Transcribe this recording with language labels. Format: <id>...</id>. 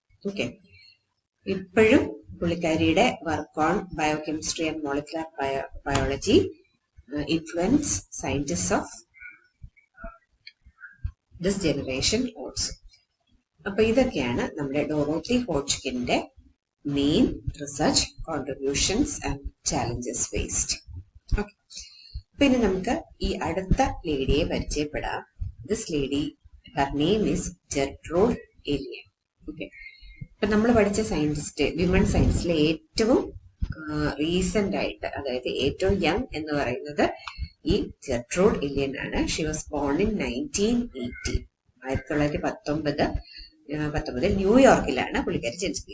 <en>okay,</en> <ml>ഇപ്പോഴും പുള്ളിക്കാരിയുടെ</ml> <en>Work on biochemistry and molecular biology influence scientist of this generation also.</en> <ml>അപ്പൊ ഇതൊക്കെയാണ് നമ്മുടെ Dorothy ഹോഡ്ജ്കിന്റെ main research contributions and challenges faced. Okay, പിന്നെ നമുക്ക് ഈ അടുത്ത ലേഡിയെ പരിചയപ്പെടാം.</ml> <en>This lady, her name is Gertrude Elion.</en> <ml>Okay, ഇപ്പൊ നമ്മൾ പഠിച്ച സയന്റിസ്റ്റ്, വിമൺ സയൻസിലെ ഏറ്റവും റീസെന്റ് ആയിട്ട്, അതായത് ഏറ്റവും യങ് എന്ന് പറയുന്നത് ഈ ജെർട്രൂഡ് ഇലിയൻ ആണ്.</ml> <en>She was born in 1918.</en> <ml>1919 ന്യൂയോർക്കിലാണ് പുള്ളിക്കാരി ജനിച്ചത്.</ml>